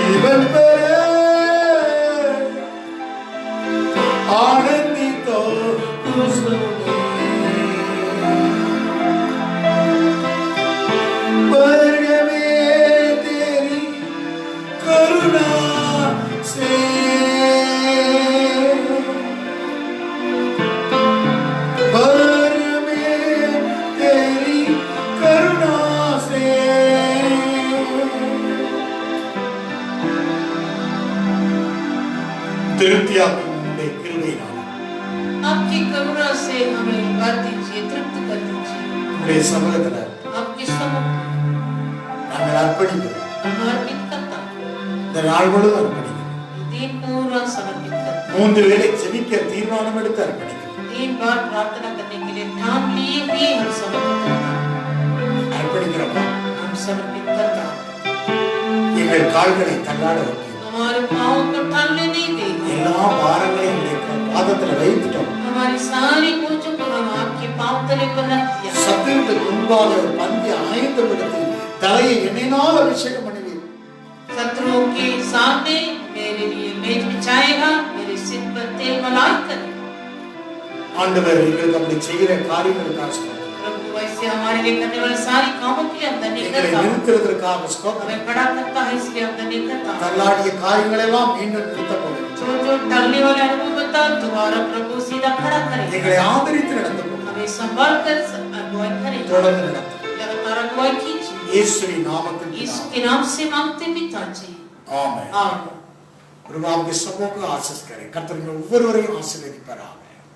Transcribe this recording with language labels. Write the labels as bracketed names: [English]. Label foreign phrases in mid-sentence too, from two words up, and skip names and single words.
[Hindi] आनंदितो उसमें स्वर्ग में तेरी करुणा से स्वर्ग में तेरी करुणा से [Tamil] திருப்தியாக்கும் உம்முடைய கிருபையினால் [Hindi] आपकी करुणा से हमें भर दीजिए, तृप्त कर दीजिए। [Tamil] உம்முடைய சமூகத்துல [Hindi] आपके सम्मुख [Tamil] நாங்கள் அர்ப்பணிக்கிறோம். [Hindi] हम अर्पित करता [Tamil] இந்த நாள் முழுவதும் அர்ப்பணிக்கிறோம். [Hindi] दिन पूरा समर्पित करता [Tamil] 3 வேளை ஜெபிக்க தீர்மானம் எடுத்து அர்ப்பணிக்கிறோம். [Hindi] 3 बार प्रार्थना करने के लिए ठान लिए भी हम समर्पित करता [Tamil] அர்ப்பணிக்கிறோம். [Hindi] हम समर्पित करता [Tamil] எங்கள் கால்களை தள்ளாட வைக்கிறோம். [Hindi] हमारे पाँव को टालने नहीं देंगे। [Tamil] எல்லா பாரங்களையும் உம்முடைய பாதத்துல வைத்துட்டோம். [Hindi] हमारी सारी बोझों को हम आपके पाँव तले पर रख दिया। [Tamil] சத்துருவுக்கு முன்பாக ஒரு பந்தி ஆயத்தப்படுத்தி தலையை எண்ணெயினால் அபிஷேகம் பண்ணுவீர். [Hindi] शत्रुओं के सामने मेरे लिए मेज बिछाएगा, मेरे सिर पर तेल मलाई करेगा। [Tamil] ஆண்டவர் எங்களுக்கு அப்படி செய்கிற காரியங்களுக்காக ஸ்தோத்திரம். [Hindi] प्रभु वैसे हमारे लिए करने वाले सारी कामों के लिए हम धन्य [Tamil] எங்களை [Hindi] करता हूं। [Tamil] நிறுத்துறதற்காக ஸ்தோத்திரம். [Hindi] हमें बड़ा करता है इसलिए हम धन्य करता हूं। [Tamil] தள்ளாடிய காரியங்களை எல்லாம் மீண்டும் நிறுத்தப்படும். [Hindi] जो टलने वाले अनुभव बता दोबारा प्रभु सीधा खड़ा करेगा। [Tamil] எங்களை ஆதரித்து நடத்தப்படும். [Hindi] हमें संभाल कर अगुवाई करेगा, [Tamil] தொடர்ந்து நடத்தும். [Hindi] लगातार अगुवाई कीजिए। [Tamil] இயேசுவின் நாமத்தில் [Hindi] इसके नाम से मांगते पिताजी, [Tamil] ஆமென். [Hindi] आमीन। प्रभु आपके सबों को आशीष करें. [Tamil] கர்த்தர் உங்கள் ஒவ்வொருவரையும் ஆசீர்வதிப்பாராக.